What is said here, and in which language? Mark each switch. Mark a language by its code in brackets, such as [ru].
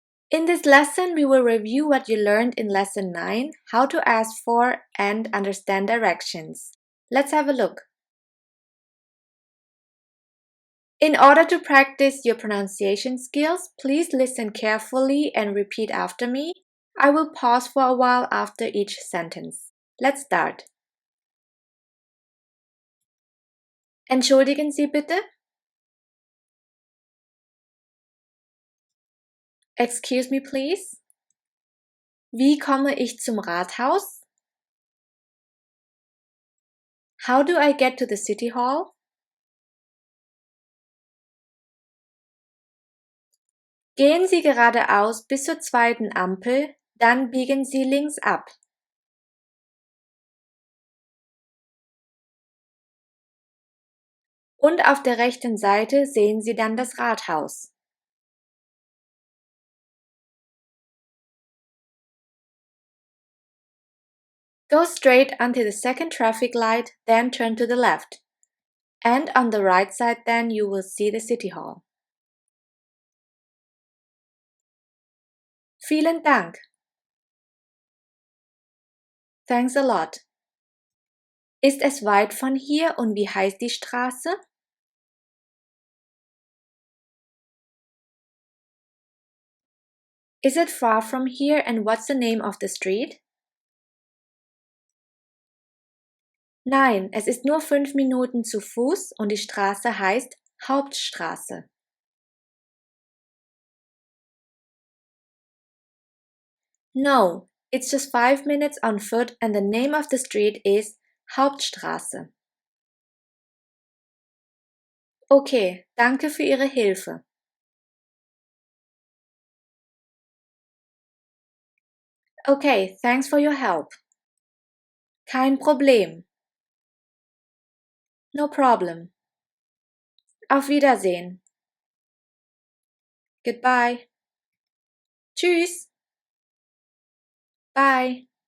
[en] In this lesson, we will review what you learned in lesson 9, how to ask for and understand directions. Let's have a look. In order to practice your pronunciation skills, please listen carefully and repeat after me. I will pause for a while after each sentence. Let's start. [de] Entschuldigen Sie bitte. [en] Excuse me please. [de] Wie komme ich zum Rathaus? [en] How do I get to the City Hall? [de] Gehen Sie geradeaus bis zur zweiten Ampel, dann biegen Sie links ab. Und auf der rechten Seite sehen Sie dann das Rathaus. [en] Go straight until the second traffic light, then turn to the left. And on the right side then you will see the City Hall. [de] Vielen Dank. [en] Thanks a lot. [de] Ist es weit von hier und wie heißt die Straße? [en] Is it far from here and what's the name of the street? [de] Nein, es ist nur 5 Minuten zu Fuß und die Straße heißt Hauptstraße. [en] No, it's just 5 minutes on foot and the name of the street is Hauptstraße. [de] Okay, danke für Ihre Hilfe. [en] Okay, thanks for your help. [de] Kein Problem. [en] No problem. [de] Auf Wiedersehen. [en] Goodbye. Tschüss. Bye.